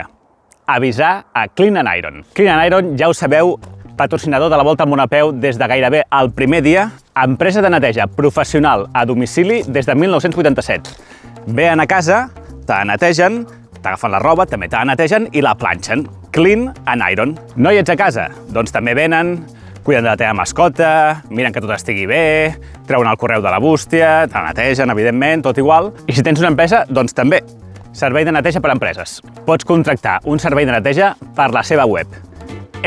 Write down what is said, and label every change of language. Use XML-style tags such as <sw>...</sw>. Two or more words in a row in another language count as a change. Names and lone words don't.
<ca>Avisar a Clean and Iron. Clean and Iron, ja ho sabeu, patrocinador de la Volta al Món a peu des de gairebé el primer dia, empresa de neteja professional a domicili des de 1987. Venen a casa, te netegen, t'agafen la roba, també te la netegen i la planxen. Clean and Iron. No hi ets a casa? Doncs també venen, cuiden de la teva mascota, miren que tot estigui bé, treuen el correu de la bústia, te la netegen, evidentment, tot igual. I si tens una empresa, doncs també. Servei de neteja per a empreses. Pots contractar un servei de neteja per la seva web.</ca>